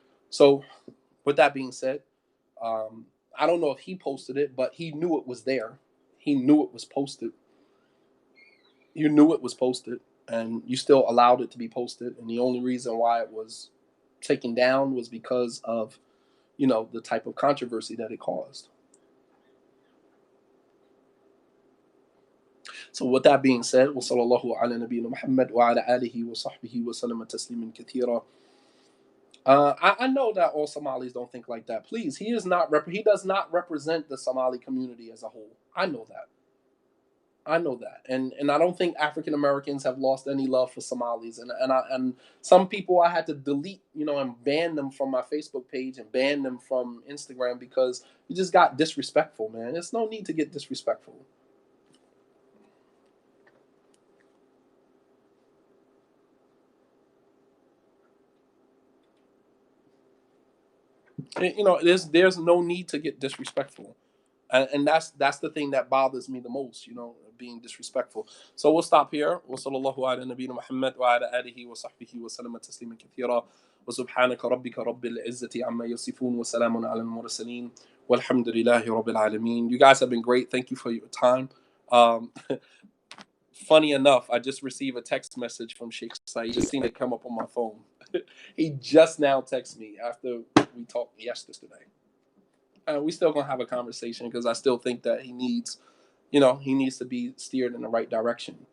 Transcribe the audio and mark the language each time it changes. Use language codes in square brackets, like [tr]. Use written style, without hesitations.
[en] So, with that being said, I don't know if he posted it, but he knew it was there. He knew it was posted. You knew it was posted, and you still allowed it to be posted. And the only reason why it was taken down was because of, the type of controversy that it caused. So with that being said, [ar] وصلى الله على نبينا محمد وعلى آله وصحبه وسلم تسليما كثيرا. [en] I know that all Somalis don't think like that. Please, he does not represent the Somali community as a whole. I know that. I know that, and I don't think African Americans have lost any love for Somalis, and some people I had to delete, and ban them from my Facebook page and ban them from Instagram because you just got disrespectful, man. There's no need to get disrespectful. There's no need to get disrespectful. And that's the thing that bothers me the most, being disrespectful. So we'll stop here. [ar] وصلى الله على نبينا محمد وعلى آله وصحبه وسلم تسليما كثيرا وسبحانك ربك رب العزة عما يصفون وسلام على المرسلين والحمد لله رب العالمين. [en] You guys have been great. Thank you for your time. Um, Funny enough, I just received a text message from Sheikh Saeed. Just seen it come up on my phone. He just now texted me after we talked yesterday. We still gonna have a conversation because I still think that he needs to be steered in the right direction.